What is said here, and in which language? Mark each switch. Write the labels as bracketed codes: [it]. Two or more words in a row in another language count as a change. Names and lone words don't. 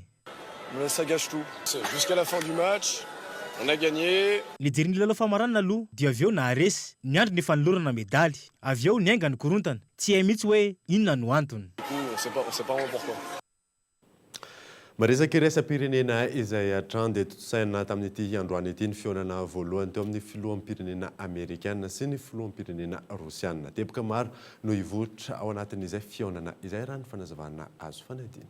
[fr] Mais ça gâche tout. Jusqu'à la fin du match, on a gagné. [mg] Nijery ny lalao famaranana aloha dia avy eo naharesy niandry ny fanolorana medaly avy eo niainga ny korontana tsy hay mihitsy hoe inona no antony. [fr] On sait pas vraiment pourquoi. [mg] Maresaka resam-pirenena izay hatrany dia totosaina tamin'ity androany ity ny fionana voalohany teo amin'ny filohan'ny pirenena amerikanina sy ny filohan'ny pirenena rosianina. Teboka maro no hivoatra ao anatin'izay fionana izay raha ny fanazavana azo fanadina.